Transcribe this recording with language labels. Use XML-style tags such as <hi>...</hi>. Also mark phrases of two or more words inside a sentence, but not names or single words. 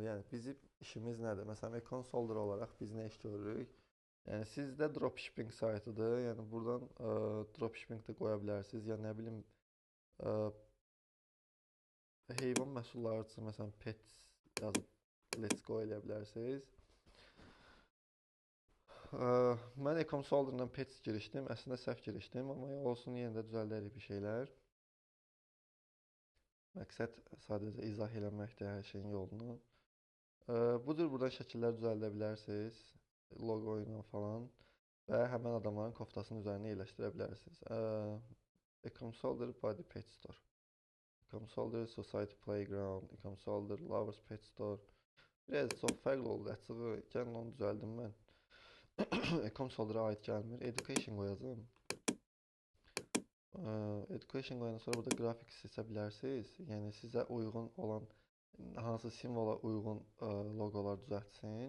<az>Yəni bizim işimiz nədir? Məsələn, Ecom Soldier olaraq biz nə iş görürük? Yəni sizdə dropshipping saytıdır. Yəni buradan dropshipping də qoya bilərsiniz. Ya nə bilim heyvan məhsulları üçün məsələn pets yazıb</az> <en>let's go</en> <az>eləyə bilərsiniz. Mən Ecom Solder'dan pets girişdim. Əslində səhv girişdim, amma olsun, yenə də düzəldərik bir şeylər. Məqsəd sadəcə izah eləməkdir hər şeyin yolunu. Budur, buradan şəkillər düzəldə bilərsiniz. Logo ilə falan və həmən adamların koftasının üzərinə yerləşdirə bilərsiniz. Ecom Solder Body Pet Store, Ecom Solder Society Playground, Ecom Solder Lovers Pet Store. Biraz çox fərqli oldu açığı. Gəlin onu düzəldim mən. Ecom Solder'a aid gəlmir. Education qoyacağım. Education qoyandan sonra burada grafik seçə bilərsiniz. Yəni sizə uyğun olan hansı simvola uyğun loqolar düzəltsin.</az>